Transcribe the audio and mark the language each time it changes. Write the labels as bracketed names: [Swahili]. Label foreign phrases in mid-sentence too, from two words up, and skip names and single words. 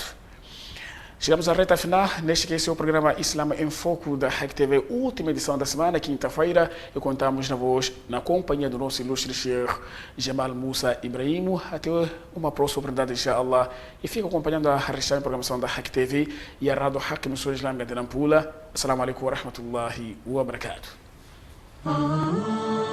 [Portuguese] Chegamos à reta final, neste que esse é o programa Islam em Foco da REC TV, última edição da semana, quinta-feira, e contamos na voz, na companhia do nosso ilustre Sheikh Jamal Musa Ibrahim. Até uma próxima oportunidade, inshallah, e fica acompanhando a restante programação da REC TV e a Rádio Haq Emissora Islâmica de Nampula. [Arabic] السلام عليكم ورحمة الله وبركاته.